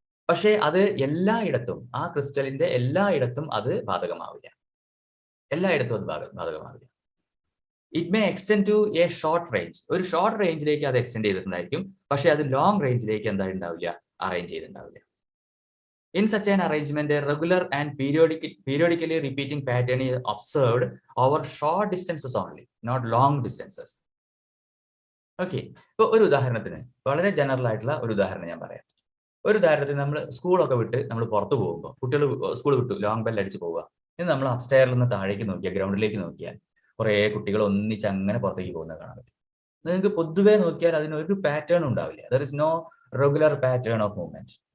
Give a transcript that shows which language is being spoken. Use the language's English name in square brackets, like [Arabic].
[Malayalam] പക്ഷേ അത് എല്ലായിടത്തും ആ ക്രിസ്റ്റലിന്റെ എല്ലായിടത്തും അത് ബാധകമാവില്ല. എല്ലായിടത്തും അത് ബാധകമാവില്ല. [English] It may extend to a short range. [Malayalam] ഒരു ഷോർട്ട് റേഞ്ചിലേക്ക് അത് എക്സ്റ്റെൻഡ് ചെയ്തിട്ടുണ്ടായിരിക്കും. പക്ഷെ അത് long റേഞ്ചിലേക്ക് എന്തായിട്ടുണ്ടാവില്ല, arrange ചെയ്തിട്ടുണ്ടാവില്ല. [English] In such an arrangement, a regular and periodically repeating pattern is observed over short distances only, not long distances. [Malayalam] Okay, ഇപ്പൊ ഒരു ഉദാഹരണത്തിന് വളരെ general ആയിട്ടുള്ള ഒരു ഉദാഹരണം ഞാൻ പറയാം. ഒരു ഉദാഹരണത്തിന് നമ്മൾ സ്കൂളൊക്കെ വിട്ട് നമ്മൾ പുറത്ത് പോകുമ്പോൾ, കുട്ടികൾ സ്കൂൾ വിട്ടു ലോങ് ബെൽ അടിച്ച് പോവുക. ഇനി നമ്മൾ അപ്സ്റ്റെയറിൽ നിന്ന് താഴേക്ക് നോക്കിയാൽ, ഗ്രൗണ്ടിലേക്ക് നോക്കിയാൽ കുറേ കുട്ടികൾ ഒന്നിച്ച് അങ്ങനെ പുറത്തേക്ക് പോകുന്നത് കാണാൻ പറ്റും. നിങ്ങൾക്ക് പൊതുവെ നോക്കിയാൽ അതിനൊരു പാറ്റേൺ ഉണ്ടാവില്ല. [English] There is no regular pattern of movement.